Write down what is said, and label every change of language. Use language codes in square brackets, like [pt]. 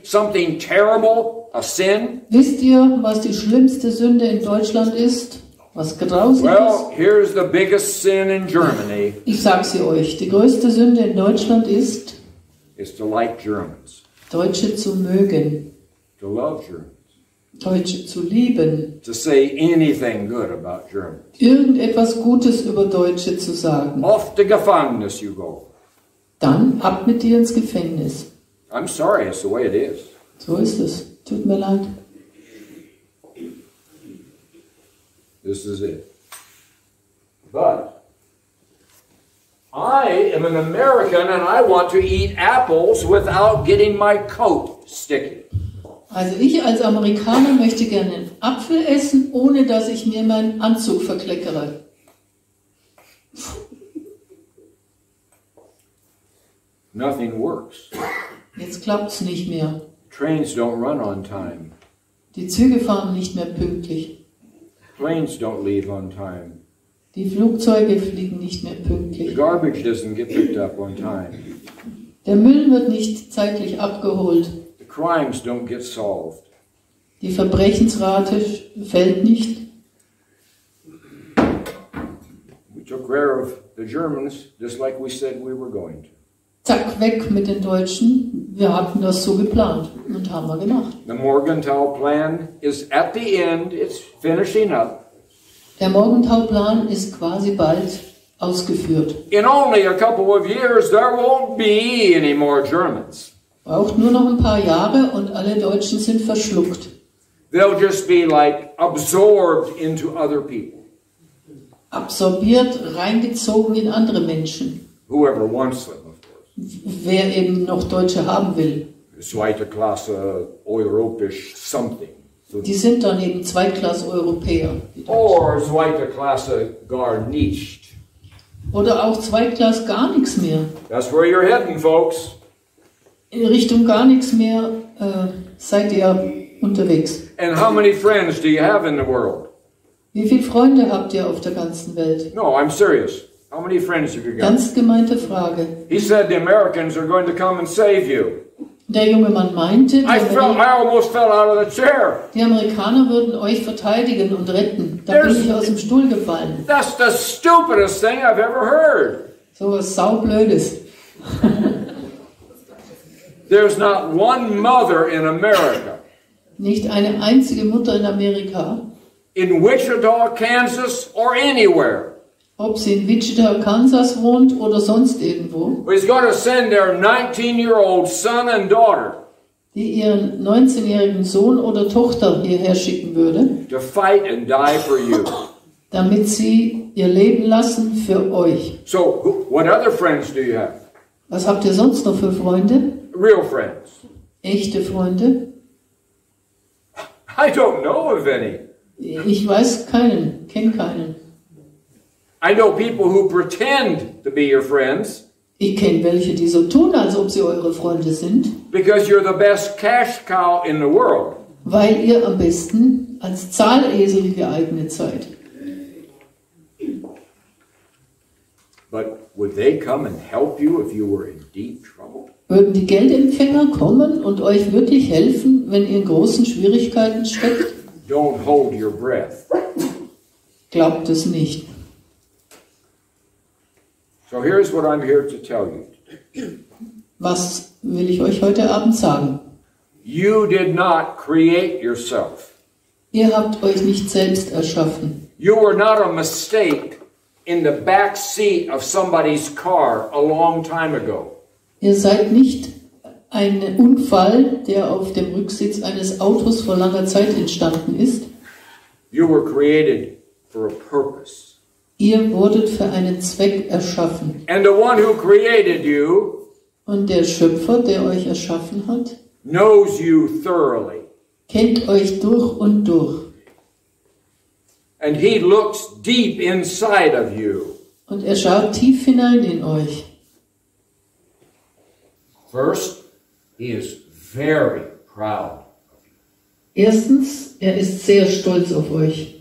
[en] Something terrible? A sin? [de] Wisst ihr, was die schlimmste Sünde in Deutschland ist? Was grausig [en] Well, here's the biggest sin in Germany. [de] ist? Ich sag sie euch, die größte Sünde in Deutschland ist, [en] Is to like Germans. [de] Deutsche zu mögen, [en] To love Germans. [de] Deutsche zu lieben, [en] To say anything good about Germans. [de] irgendetwas Gutes über Deutsche zu sagen. [en] Off to Gefängnis you go. [de] Dann ab mit dir ins Gefängnis. [en] I'm sorry, it's the way it is. [de] So ist es. Tut mir leid. [en] This is it. But I am an American and I want to eat apples without getting my coat sticky. [de] Also ich als Amerikaner möchte gerne einen Apfel essen, ohne dass ich mir meinen Anzug verkleckere. [en] Nothing works. [de] Jetzt klappt's nicht mehr. [en] Trains don't run on time. [de] Die Züge fahren nicht mehr pünktlich. [en] Planes don't leave on time. [de] Die Flugzeuge fliegen nicht mehr [en] The [de] pünktlich. [en] garbage doesn't get picked up on time. [de] Der Müll wird nicht zeitlich abgeholt. [en] The crimes don't get solved. [de] Die Verbrechensrate fällt nicht. [en] We took care of the Germans just like we said we were going to. [de] Zack, weg mit den Deutschen. Wir hatten das so geplant und haben wir gemacht. [en] The Morgenthau plan is at the end, it's finishing up. [de] Der Morgenthau-Plan ist quasi bald ausgeführt. [en] In only a couple of years, there won't be any more Germans. [de] Braucht nur noch ein paar Jahre und alle Deutschen sind verschluckt. [en] They'll just be like absorbed into other people. [de] Absorbiert, reingezogen in andere Menschen. [en] Whoever wants them, of course. [de] Wer eben noch Deutsche haben will. Zweite Klasse, europäisch, [en] something. So, [de] Die sind dann eben Zweitklass-Europäer. [en] or [de] zweite Klasse gar nicht. Oder auch Zweitklass gar nichts mehr. [en] That's where you're heading, folks. [de] In Richtung gar nichts mehr seid ihr unterwegs. [en] And how many friends do you have in the world? [de] Wie viele Freunde habt ihr auf der ganzen Welt? [en] No, I'm serious. How many friends have you got? [de] Ganz gemeinte Frage. [en] He said the Americans are going to come and save you. [de] Der junge Mann meinte, [en] I almost fell out of the chair. [de] die Amerikaner würden euch verteidigen und retten. Da bin ich aus dem Stuhl gefallen. [en] That's the stupidest thing I've ever heard. [de] So was saublödes. [en] There's not one mother in America, [de] Nicht eine einzige Mutter in Amerika, [en] in Wichita, Kansas, or anywhere, [de] ob sie in Wichita, Kansas wohnt oder sonst irgendwo, [en] who's going to send their 19-year-old son and daughter [de] die ihren 19-jährigen Sohn oder Tochter hierher schicken würde, [en] to fight and die for you. [de] damit sie ihr Leben lassen für euch. [en] So, what other friends do you have? [de] Was habt ihr sonst noch für Freunde? [en] Real friends. [de] Echte Freunde? [en] I don't know of any. [de] Ich weiß keinen, kenne keinen. [en] I know people who pretend to be your friends. [de] Ich kenne welche, die so tun, als ob sie eure Freunde sind. [en] Because you're the best cash cow in the world. [de] Weil ihr am besten als Zahlesel geeignet seid. [en] But would they come and help you if you were in deep trouble? [de] Würden die Geldempfänger kommen und euch wirklich helfen, wenn ihr in großen Schwierigkeiten steckt? [en] Don't hold your breath. [de] Glaubt es nicht. [en] So here's what I'm here to tell you. [de] Was will ich euch heute Abend sagen? [en] You did not create yourself. [de] Ihr habt euch nicht selbst erschaffen. [en] You were not a mistake in the back seat of somebody's car a long time ago. [de] Ihr seid nicht ein Unfall, der auf dem Rücksitz eines Autos vor langer Zeit entstanden ist. [en] You were created for a purpose. [de] Ihr wurdet für einen Zweck erschaffen. [en] And the one who created you [de] Und der Schöpfer, der euch erschaffen hat, [en] knows you thoroughly. [de] kennt euch durch und durch. [en] And he looks deep inside of you. [de] Und er schaut tief hinein in euch. [en] First, he is very proud. [de] Erstens, er ist sehr stolz auf euch.